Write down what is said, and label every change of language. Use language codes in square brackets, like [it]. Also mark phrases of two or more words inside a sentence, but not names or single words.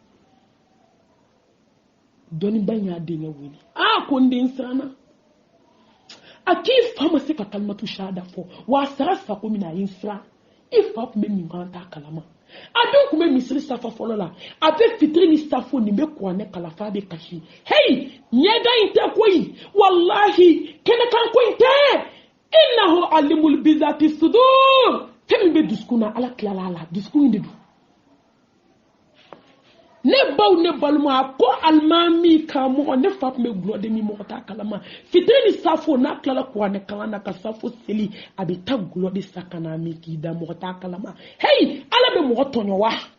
[bm] dɔnnibaa in y'a denkɛ wele ko n den siranna a k'i fa ma se ka [ar] كلمة الشهادة [bm] fɔ wa a sara sako min na a ye n siran i fa tun bɛ min kan t'a kalama a dun tun bɛ misiri safa fɔlɔ la a bɛ fitiri ni safo nin bɛ kuranɛ kalafa bɛ kasi hey ɲɛda in tɛ koyi wallahi kɛnɛkan ko in tɛ [ar] إنه عليم بذات الصدور [bm] fɛn min bɛ dusukun na ala tilala a la dusukun in de don ne baw ne balima ko alimami karamɔgɔ ne fa tun bɛ gulɔ de min mɔgɔ t'a kalama fitiri ni safo n'a tilala kuranɛ kalan na ka safo seli a bɛ taa gulɔ de sa ka na min k'i da mɔgɔ t'a kalama hey ala bɛ mɔgɔ tɔɲɔ wa